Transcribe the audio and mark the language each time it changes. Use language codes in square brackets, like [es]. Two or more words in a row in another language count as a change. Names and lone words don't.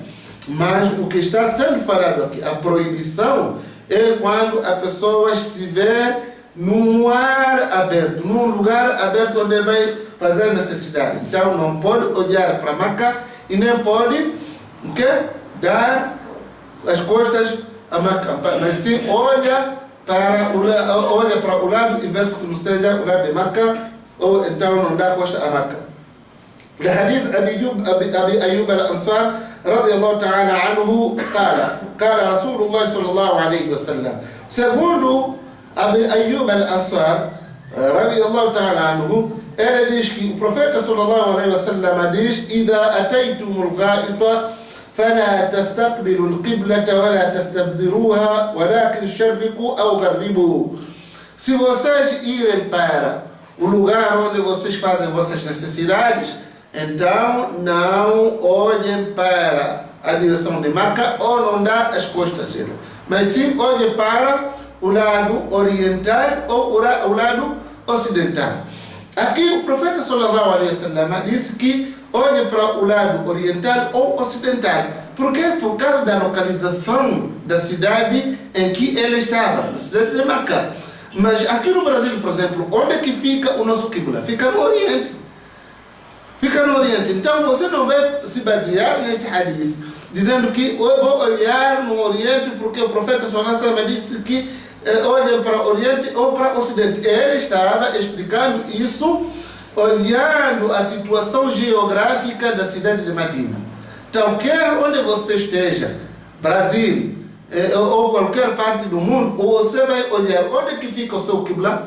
[pt] Mas o que está sendo falado aqui, a proibição, é quando a pessoa estiver num ar aberto, num lugar aberto onde vai fazer necessidade. Então não pode olhar para Meca e nem pode dar as costas a Meca, mas sim olha para o lado inverso, que não seja o lado de Meca, ou então não dá costa a Meca. [ar] لحديث أبي أيوب الأنصار رضي الله تعالى عنه قال رسول الله صلى الله عليه وسلم. [pt] Segundo Abi Ayyub al-Ansar [ar] رضي الله تعالى عنه, [pt] ele diz que o profeta [ar] صلى الله عليه وسلم [pt] diz: [ar] إذا أتيتم الغائط فلا تستقبلوا القبلة ولا تستبدروها ولكن شرقوا أو غربوا. [pt] Se vocês irem para o lugar onde vocês fazem vossas necessidades, então não olhem para a direção de Meca ou não dá as costas dela, mas sim olhem para o lado oriental ou o lado ocidental. Aqui o profeta [ar] صلى الله عليه وسلم [pt] disse que olhe para o lado oriental ou ocidental. Por quê? Por causa da localização da cidade em que ele estava, na cidade de Meca. Mas aqui no Brasil, por exemplo, onde é que fica o nosso Qibla? Fica no Oriente. Fica no Oriente. Então você não vai se basear neste hadith, dizendo que eu vou olhar no Oriente porque o profeta [ar] صلى الله عليه وسلم [pt] disse que olhem para o Oriente ou para o Ocidente. Ele estava explicando isso olhando a situação geográfica da cidade de Medina. Então, quer onde você esteja, Brasil, ou qualquer parte do mundo, você vai olhar onde que fica o seu Qibla.